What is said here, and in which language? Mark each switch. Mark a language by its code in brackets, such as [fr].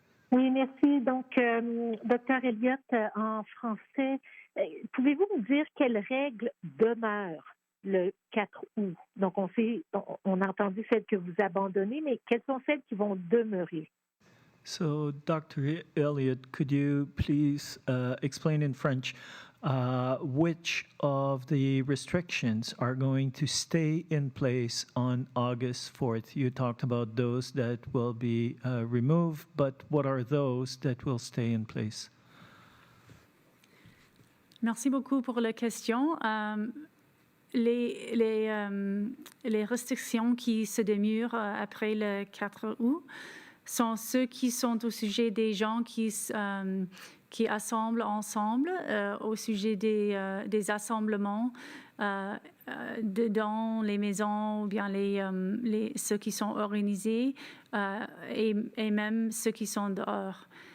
[fr] Oui, merci. Donc, Dr. Elliott, en français, pouvez-vous me dire quelles règles demeurent le 4 août? Donc, on a entendu celles que vous abandonnez, mais quelles sont celles qui vont demeurer? [en] So, Dr. Elliott, could you please explain in French which of the restrictions are going to stay in place on August 4th? You talked about those that will be removed, but what are those that will stay in place? [fr] Merci beaucoup pour la question. Les restrictions qui se demeurent après le 4 août sont ceux qui sont au sujet des gens qui assemblent ensemble, au sujet des assemblements dans les maisons ou bien ceux qui sont organisés et même ceux qui sont dehors.